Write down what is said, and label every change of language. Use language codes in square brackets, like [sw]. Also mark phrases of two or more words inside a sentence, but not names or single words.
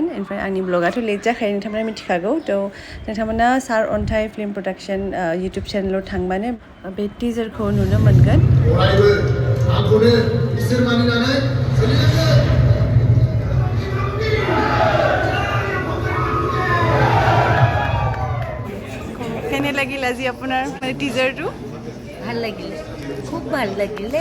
[brx] ओमफ्राय आंनि ब्लगाथ' लेट जाखायो, नोंथांमोना मिथिखागौ। थ' नोंथांमोना सार अन्थाइ फिल्म प्रडाक्सन इउटुब चेनेलाव थांबानो बे टिजारखौ नुनो मोनगोन। [as] কেনে লাগিল আজি আপোনাৰ মানে টিজাৰটো? ভাল লাগিলে, খুব ভাল লাগিলে।